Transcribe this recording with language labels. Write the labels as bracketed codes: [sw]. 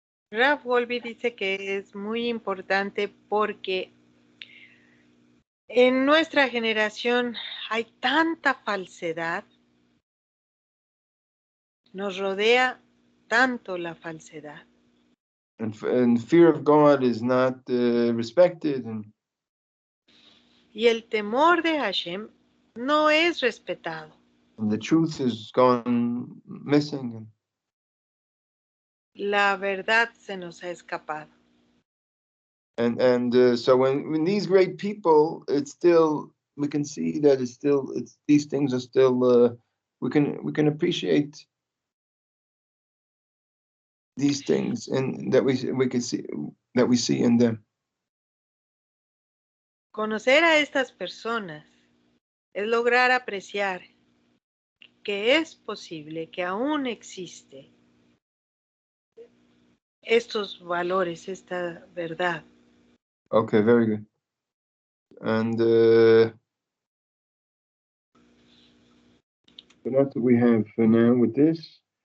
[es] Ralph Wolbe dice que es muy importante porque en nuestra generación hay tanta falsedad, nos rodea tanto la falsedad. [en] And fear of God is not respected, [es] y el temor de Hashem no es respetado. [en] and the truth is gone missing. [es] La verdad se nos ha escapado. [en] And so when these great people, it's still, we can see that it's these things are still we can appreciate these things and that we can see that we see in them. [es] Conocer a estas personas es lograr apreciar que es posible, que aún existe estos valores, esta verdad. [en] Okay, very good. And so that's what we have for now with this.